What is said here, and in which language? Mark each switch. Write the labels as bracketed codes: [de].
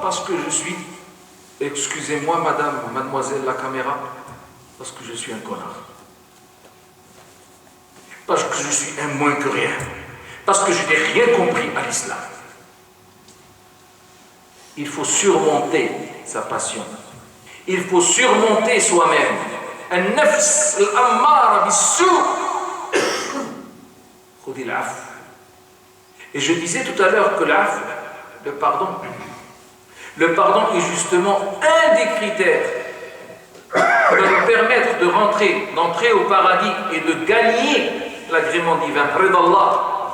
[fr] Parce que je suis, excusez-moi madame, mademoiselle la caméra, parce que je suis un connard. Parce que je suis un moins que rien. Parce que je n'ai rien compris à l'islam. Il faut surmonter sa passion. Il faut surmonter soi-même. [ar] النفس الأمارة بالسوء خذي العفو. [fr] Et je disais tout à l'heure que l'afou, le pardon est justement un des critères qui va nous permettre d'entrer au paradis et de gagner l'agrément divin, Ridallah.